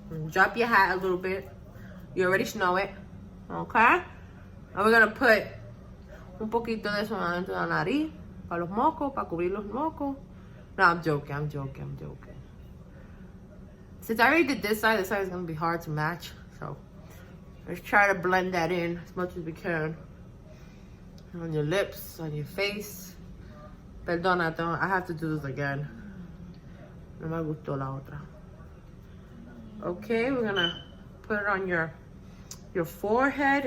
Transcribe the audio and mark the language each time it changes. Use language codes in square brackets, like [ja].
[en] Drop your hat a little bit. You already know it, okay? And we're gonna put [es] un poquito de eso adentro de la nariz, para los mocos, para cubrir los mocos. [en] No, I'm joking. Since I already did this side is gonna be hard to match, so let's try to blend that in as much as we can. On your lips, on your face. [es] Perdona, [en] I have to do this again. [es] No me gustó la otra. [en] Okay, we're gonna put it on your forehead.